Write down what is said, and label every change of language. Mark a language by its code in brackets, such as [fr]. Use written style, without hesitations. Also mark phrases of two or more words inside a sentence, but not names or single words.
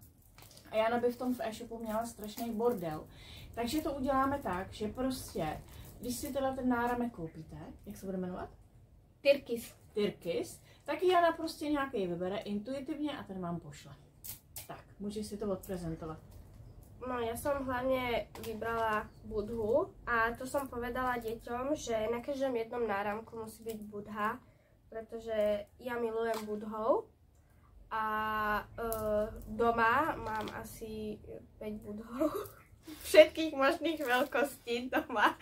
[cs] A Jana by v tom v e-shopu měla strašný bordel. Takže to uděláme tak, že prostě, když si teda ten náramek koupíte, jak se bude jmenovat? Tyrkis, tak Jana prostě nějaký vybere intuitivně a ten vám pošle. Tak, můžeš si to odprezentovat. No, [sk] ja som hlavne vybrala Budhu a to som povedala deťom, že na každom jednom náramku musí byť Budha, pretože ja milujem Budhov a doma mám asi 5 Budhov, všetkých možných veľkostí doma.